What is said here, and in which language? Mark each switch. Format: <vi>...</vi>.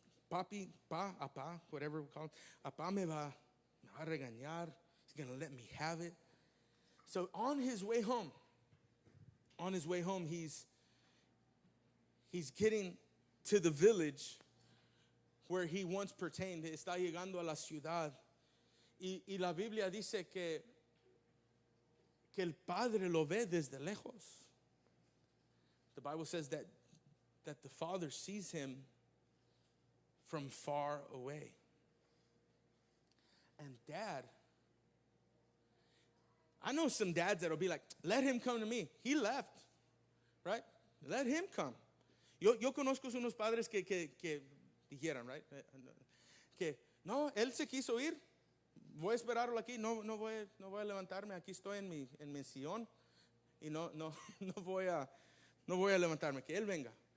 <es>Papi, apá,</es> <en>whatever we call him.</en> <es>Apá me va a regañar.</es> <en>He's going to let me have it. So on his way home, he's getting to the village where he once pertained.</en> <es>Está llegando a la ciudad. Y la Biblia dice que el Padre lo ve desde lejos.</es> <en>The Bible says that the Father sees him from far away. And dad, I know some dads that'll be like, let him come to me. He left, right? Let him come.</en> <es>Yo conozco unos padres que dijeran, right? Que no, él se quiso ir. Voy a esperarlo aquí. No voy a levantarme. Aquí estoy en mi sillón y no voy a levantarme. Que él venga.</es>